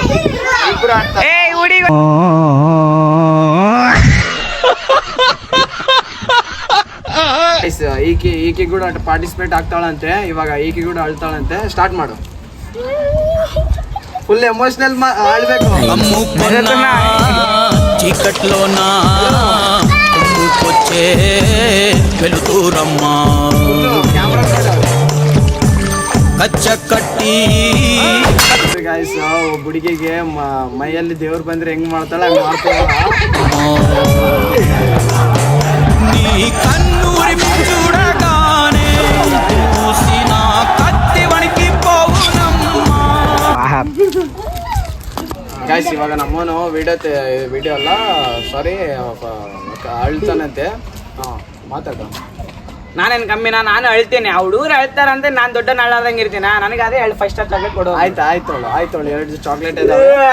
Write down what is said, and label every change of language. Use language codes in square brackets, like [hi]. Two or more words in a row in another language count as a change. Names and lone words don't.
[kn] ಇಬ್ರು ಆಡ್ತಾರೆ. ಈಕಿ ಕೂಡ ಪಾರ್ಟಿಸಿಪೇಟ್ ಆಗ್ತಾಳಂತೆ. ಇವಾಗ ಈಕಿ ಕೂಡ ಅಳ್ತಾಳಂತೆ. ಸ್ಟಾರ್ಟ್ ಮಾಡು. [en] full emotional [kn] ಆಳ್ಬೇಕು. [te] చీకట్లోనా కొచ్చే వెలుతురమ్మా [kn] ಕಚ್ಚ ಕಟ್ಟಿ. ಗಾಯ್ಸ್, ಹುಡುಗಿಗೆ ಮೈಯಲ್ಲಿ ದೇವ್ರು ಬಂದ್ರೆ ಹೆಂಗ್ ಮಾಡ್ತಾಳ ಹಂಗ್ ಮಾಡ್ತಾಳ. [te] నీ కణ్ణూరి చూడగానే చూసిన కత్తి వణికి పోవునమ్మ. [kn] ಗಾಯ್ಸ್, ಇವಾಗ ನಮ್ಮನು ವಿಡಿಯೋ ಅಲ್ಲ, ಸಾರಿ, ಅಳ್ತಾನಂತೆ. ಮಾತಾಡ. ನಾನೇನ್ ಕಮ್ಮಿನಾ? ನಾನು ಅಳ್ತೀನಿ, ಆ ಹುಡುಗರು ಅಳ್ತಾರಂತ ನಾನು ದೊಡ್ಡ ನಳ್ಳಾದಂಗೆ ಇರ್ತೀನ. ನನಗೆ ಅದೇ 5 ಸ್ಟಾರ್ ಚಾಕ್ಲೇಟ್ ಕೊಡು. ಆಯ್ತೋಳು 2 ಚಾಕ್ಲೇಟ್ ಇದಾವೆ.